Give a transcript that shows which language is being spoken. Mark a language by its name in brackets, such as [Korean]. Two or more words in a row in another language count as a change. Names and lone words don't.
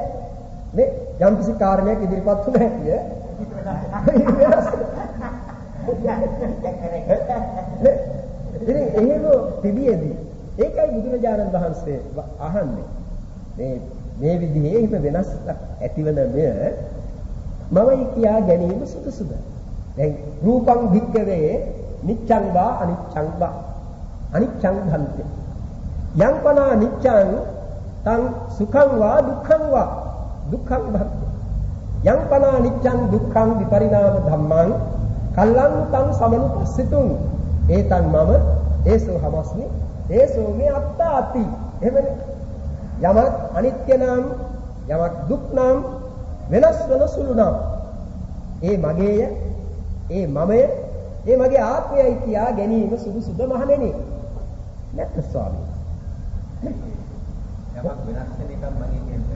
[Sinhala] මේ යම් කිසි කාරණයක් ඉදිරිපත් වුණ හැකිය. ඉතින් එහෙම තිබියදී ඒකයි බුදුරජාණන් වහන්සේ අහන්නේ. මේ විදිහේ එහෙම වෙනස්ක් ඇතිවන මෙය මමයි කියා ගැනීම සුදුසුද? [Pali] දැන් රූපං භික්කවේ නිච්ඡං වා අනිච්ඡං වා අනිච්ඡං භන්ති යං පනා නිච්ඡං තං සුඛං වා දුක්ඛං වා දුක්ඛං භන්ති යං පනා නිච්ඡං දුක්ඛං විපරිණාම ධම්මං කල්ලං තං සමනුපස්සිතුං ඒතං මම ඒසෝ හමස්මි ඒසෝ මේ අත්තාති. [Sinhala] එහෙමනේ යමක් අනිත්‍ය නම් යමක් දුක් නම් වෙනස් වෙන සුළු නම් ඒ මගේය ඒ මමය ඒ මගේ ආත්මයයි කියා ගැනීම සුදුසුද මහණෙනි? නැත්ද ස්වාමී? යමක් වෙනස් වෙන එකක් මගේ කියන්නේ.